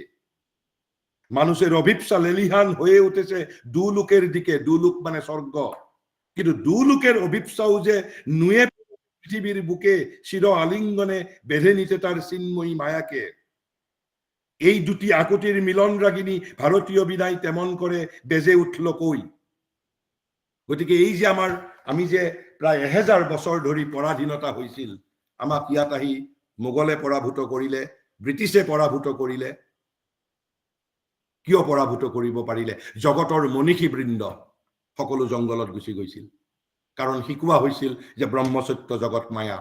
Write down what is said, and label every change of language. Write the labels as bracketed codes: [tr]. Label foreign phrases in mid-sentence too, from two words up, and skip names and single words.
[bn] মানুষের অভিপ্সা লেলিহান হয়ে উঠেছে দুলুকের দিকে, দুলুক মানে স্বর্গ, কিন্তু দুলুকের অভিপ্সাও যে নুয়ে পৃথিবীর বুকে শির আলিঙ্গনে বেঁধে নিতে তার চিন্ময়ী মায়াকে। এই দুটি আকুতির মিলন রাগিনী ভারতীয় বিদায় তেমন করে বেজে উঠল কই। [as] গতিকে এই যে আমি যে প্রায় 1000 বছর ধৰি পৰাধীনতা হৈছিল, আমাক ইয়াত আহি মোগলে পৰাভূত কৰিলে, ব্ৰিটিছে পৰাভূত কৰিলে। কিয় পৰাভূত কৰিব পাৰিলে? জগতৰ মনীষী বৃন্দ সকলো জংগলত গুচি গৈছিল, কাৰণ শিকোৱা হৈছিল যে ব্ৰহ্মসত্য জগত মায়া।